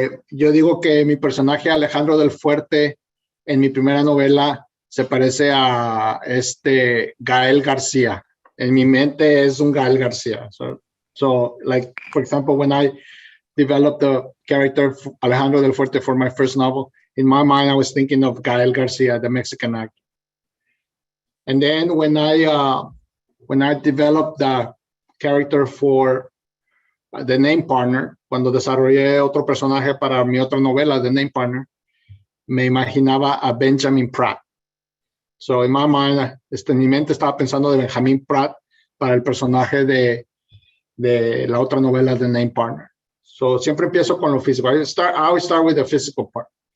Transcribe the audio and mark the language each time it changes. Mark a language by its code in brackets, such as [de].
[es] Yo digo que mi personaje Alejandro del Fuerte en mi primera novela se parece a Gael García. En mi mente es un Gael García. [en] So like, for example, when I developed the character Alejandro del Fuerte for my first novel, in my mind, I was thinking of Gael Garcia, the Mexican actor. And then when I developed the character for The Name Partner, [es] cuando desarrollé otro personaje para mi otra novela, [en] The Name Partner, [es] me imaginaba a Benjamin Pratt. [en] So in my mind, [es] en mi mente estaba pensando de Benjamin Pratt para el personaje de la otra novela, The [en] Name Partner. So [es] siempre empiezo con lo físico. [en] I always start with the physical part.